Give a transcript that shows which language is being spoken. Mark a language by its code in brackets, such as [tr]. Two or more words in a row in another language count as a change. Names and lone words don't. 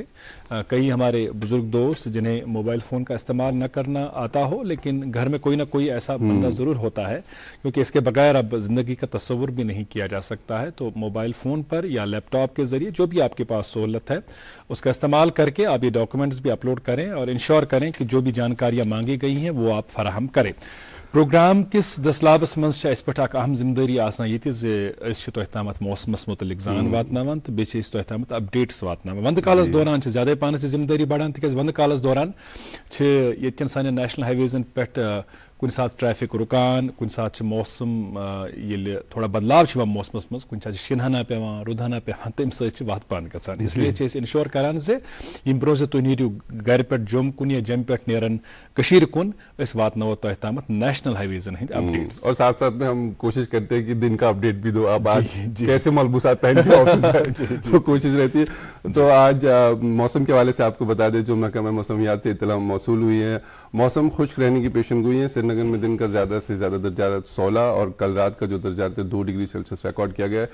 [hi] कई हमारे बुजुर्ग दोस्त जिन्हें मोबाइल फोन का इस्तेमाल न करना आता हो, लेकिन घर में कोई ना कोई ऐसा बंदा जरूर होता है, क्योंकि इसके बगैर अब जिंदगी का तस्वुर भी नहीं किया जा सकता है। तो मोबाइल फोन पर या लैपटॉप के जरिए जो भी आपके पास सहूलत है उसका इस्तेमाल करके आप ये डॉक्यूमेंट्स भी अपलोड करें और इंश्योर करें कि जो भी जानकारियां मांगी गई हैं वो आप फराहम करें। [ks] प्रोग्राम किस दसलाबस मज पे अहम जिम्मेदारी ये मौसमस मुतलिक जान वातनावान तो बेम अपडेट्स वातनावान। वंद कालस दौरान ज्यादा पान जिम्मेदारी बढ़ान तिक वंद कालस दौरान ये सान नेशनल हाईवेजन पे कुछ साथ ट्रैफिक रुकान, कुछ साथ मौसम ये थोड़ा बदलाव मौसमस मज कुछ साथ शिनहना पेवान रुदहना पेवान तम सत पान गसान। इसलिए इंश्योर करान से यम ब्रो तुम नीरू घर पे जम कुन या जम पे नेरान कशीर कुन वातनो तह तम नेशनल हाईवेजन हंद अपडेट्स। [hi] और साथ साथ में हम कोशिश करते हैं कि दिन का अपडेट भी दो। अब आज कैसे मलबूसात पहन के ऑफिस तो कोशिश रहती है। तो आज मौसम के हवाले से आपको बता दें जो महकमा मौसमियात से इत्तला मौसूल हुई है, मौसम खुश्क रहने की पेशन गोई है। श्रीनगर में दिन का ज्यादा से ज्यादा दर्जा 16 और कल रात का जो दर्जा 2 [en] degree Celsius [hi] रिकॉर्ड किया गया है।